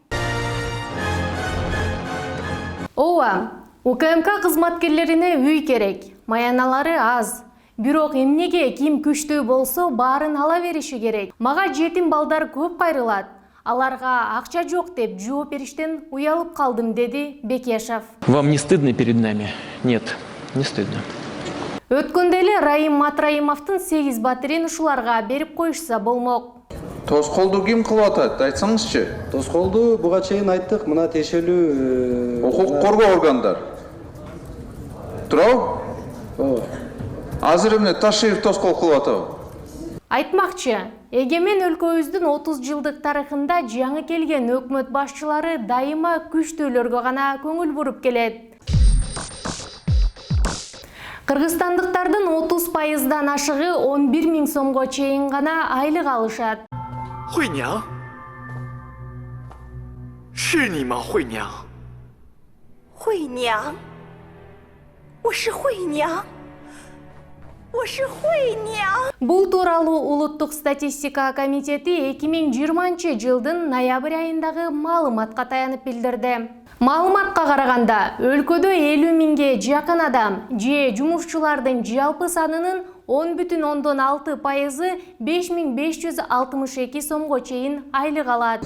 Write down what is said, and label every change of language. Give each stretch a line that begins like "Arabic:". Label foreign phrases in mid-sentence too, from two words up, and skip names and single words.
Kyrgyz: Ооба, УКМК кызматкерлерине үй керек, маяналары аз. Бирок эмнеге ким күчтүү болсо баарын ала бериши керек. Мага жетим балдар көп кайрылат. Аларга акча жок деп жооп бериштен уялып калдым, деди Бекешов.
Russian: Вам не стыдно перед нами? Нет, не стыдно.
Kyrgyz: Өткөндө эле Раим Матраимовдун 8 батирин ушуларга берип коюшса болмок. Тоскоолду ким кылып атат? Айтсаңызчы. Тоскоолду буга чейин айттык, мына тиешелүү Укук коргоо органдар. Туурабы? Ооба. Азыр эмне Ташиев тоскоол кылып атабы? Айтмакчы, эгемен өлкөбүздүн 30 жылдык тарыхында жаңы келген өкмөт башчылары дайыма күчтүүлөргө гана көңүл буруп келет. Кыргызстандыктардын 30%дан ашыгы 11 миң сомго чейин гана айлык алышат.
Chinese: 惠娘，是你吗，惠娘？惠娘，我是惠娘，我是惠娘。
Kyrgyz: Бул тууралуу Улуттук статистика комитети 2020 жылдын ноябрь айындагы маалыматка таянып билдирди. Маалыматка караганда, өлкөдө 50 миңге жакын адам же жумушчулардын жалпы санынын 10,6%-ы 5562 сомго чейин айлык алат.